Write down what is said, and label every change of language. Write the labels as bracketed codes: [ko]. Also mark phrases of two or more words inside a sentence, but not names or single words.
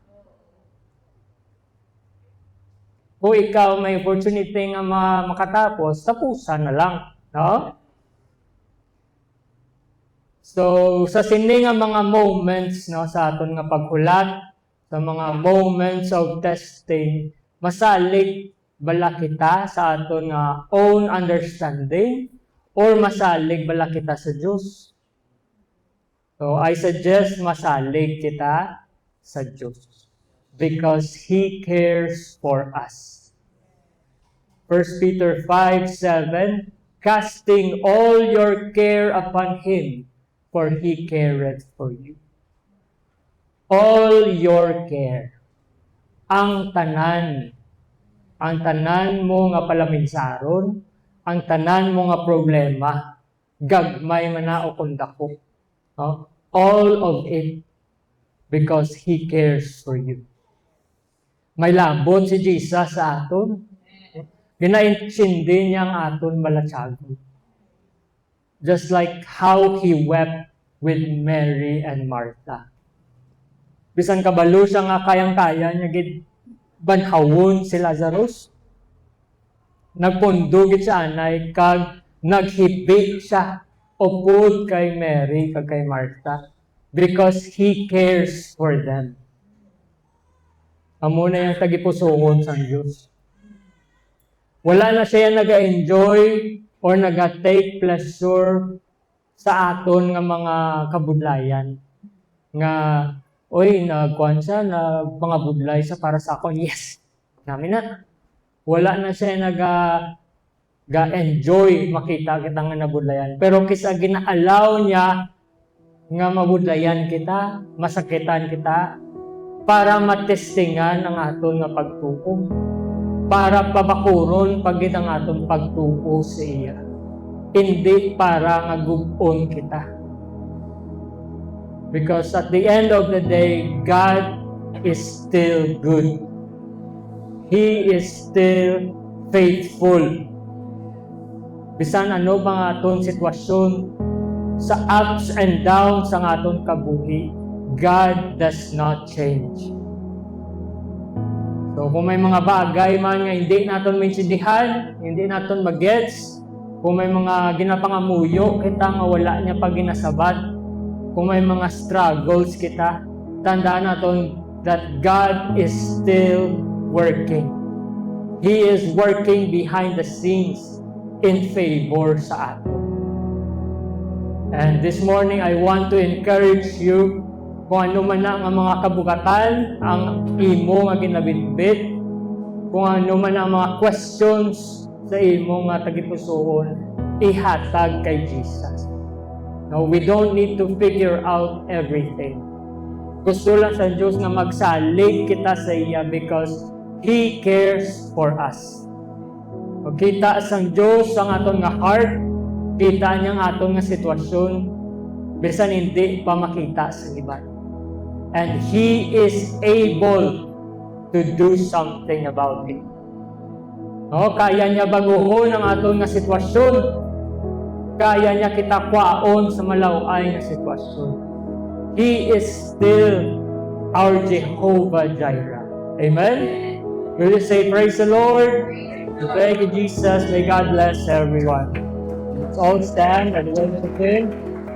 [hil] Kung ikaw may opportunity nga makatapos, tapusan na lang. No? So, sa sini nga mga moments no, sa aton nga paghulat, sa mga [en] moments of testing, [hil] masalig bala kita sa aton nga [en] own understanding, [hil] or masalig bala kita sa Diyos? [en] So, I suggest [hil] masalig kita sa Diyos. [en] Because He cares for us. 1 Peter 5:7, casting all your care upon Him, for He careth for you. All your care. [hil] Ang tanan mo nga palaminsaron, ang tanan mo nga problema, gagmay man na o kundako. No? [en] All of it because He cares for you. [hil] May labot si Jesus sa aton. Ginaintindi niya ang aton malatsagon. [en] Just like how He wept with Mary and Martha. [hil] Bisan kabalo siya nga kayang-kaya niya banhawon si Lazarus. Nagpundugit sa anay, kag naghibi siya upod kay Mary, kag kay Martha, [en] because He cares for them. [hil] Amo na yung tagipusoon sa Diyos. Wala na siya nag-enjoy or [en] nag-take pleasure [hil] sa aton nga mga kabudlayan. Nga, oy, nagkuhan siya, mga budlay sa para sa akon. Yes! Namin na. Wala na siya nag-enjoy makita kita nga nabudlayan. Pero kisa gina-allow niya nga mabudlayan kita, masakitan kita, para matestingan ang aton nga pagtuo. Para pabakuron pagit ang aton pagtuo sa iya. Hindi para nga gubon kita. [en] Because at the end of the day, God is still good. He is still faithful. [hil] Bisan ano bang aton sitwasyon, sa [en] ups and downs [hil] ang aton kabuhi, [en] God does not change. [hil] So kung may mga bagay man nga hindi naton maintindihan, hindi naton magets, kung may mga ginapangamuyo kita nga wala niya pag ginasabat, kung may mga struggles kita, tandaan naton [en] that God is still working. He is working behind the scenes in favor [tl] sa atin. [en] And this morning, I want to encourage you, [hil] kung ano man na ang mga kabugatan, ang imo nga ginabitbit, kung ano man ang mga questions sa imo nga tagipusoon, ihatag kay Jesus. [en] No, we don't need to figure out everything. [hil] Gusto lang sa Diyos na magsalig kita sa iya [en] because He cares for us. [hil] Pag kita sa Diyos ang aton nga heart, kita niya ang aton nga sitwasyon, bisan hindi pa makita sa iba. [en] And He is able to do something about it. [hil] No, kaya niya baguhon ang aton nga sitwasyon. Kaya niya kita kwaon sa malaway na sitwasyon. [en] He is still our Jehovah Jireh. Amen? Will you say, praise the Lord? Thank you, Jesus. May God bless everyone. Let's all stand and worship Him.